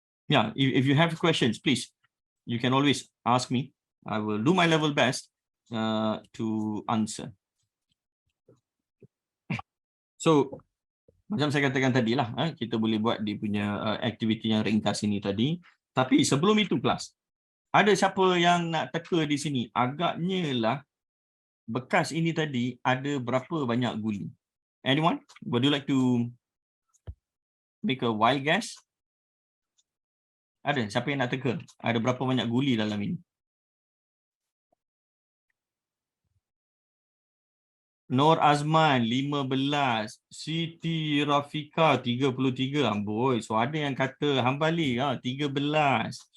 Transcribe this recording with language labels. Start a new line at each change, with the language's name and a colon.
English: Yeah, if you have questions, please, you can always ask me. I will do my level best to answer.
Malay: So, macam saya katakan tadi lah, kita boleh buat dia punya aktiviti yang ringkas ini tadi. Tapi sebelum itu kelas, ada siapa yang nak teka di sini? Agaknya lah bekas ini tadi ada berapa banyak guli?
English: Anyone? Would you like to make a wild guess?
Malay: Ada siapa yang nak teka? Ada berapa banyak guli dalam ini? Nur Azman 15, Siti Rafeqah 33. Amboi, so ada yang kata Hambali 13.